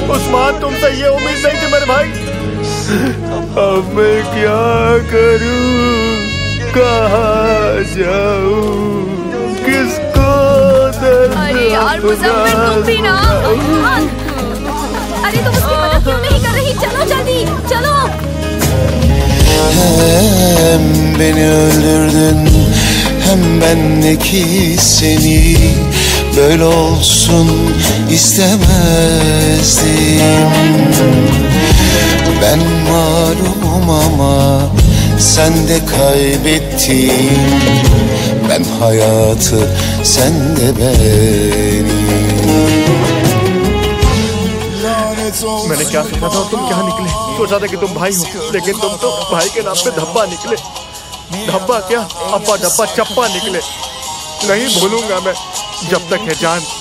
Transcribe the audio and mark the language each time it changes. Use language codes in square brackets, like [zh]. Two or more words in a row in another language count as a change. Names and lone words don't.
[hi] उस्मान, तुमसे ये उम्मीद नहीं थी मेरे भाई। अब मैं क्या करूं, कहाँ जाऊं, किसको दर्द? अरे यार मुजफ्फर, तुम भी ना। अरे तुम उसकी मदद क्यों नहीं कर रही? चलो जल्दी चलो। [tr] Hem beni öldürdün, hem bendeki seni. Böyle olsun istemezdim. Ben mağlubum ama sen de kaybettin. Ben hayatı, sen de beni. [hi] मैंने क्या सोचा था और तुम क्या निकले? सोचा था कि तुम भाई हो, लेकिन तुम तो भाई के नाम पे धब्बा निकले। धब्बा क्या, अब्बा डब्बा चप्पा निकले। नहीं भूलूंगा मैं जब तक है जान।